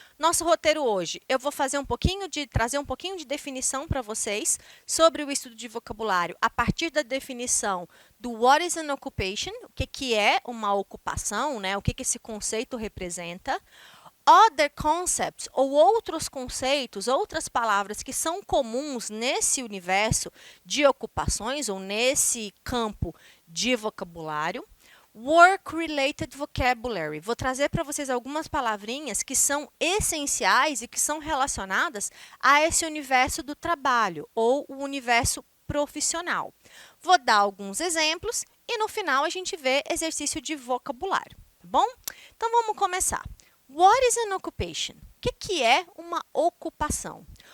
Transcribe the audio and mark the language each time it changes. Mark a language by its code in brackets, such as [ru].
[pt] Nosso roteiro hoje, eu vou trazer um pouquinho de definição para vocês sobre o estudo de vocabulário a partir da definição do [en] what is an occupation, [pt] o que é uma ocupação, né? O que esse conceito representa. [en] Other concepts, [pt] ou outros conceitos, outras palavras que são comuns nesse universo de ocupações ou nesse campo de vocabulário. [en] Work-related vocabulary. [pt] Vou trazer para vocês algumas palavrinhas que são essenciais e que são relacionadas a esse universo do trabalho ou o universo profissional. Vou dar alguns exemplos e no final a gente vê exercício de vocabulário, tá bom? Então vamos começar. [en] What is an occupation? [pt] O que é uma ocupação?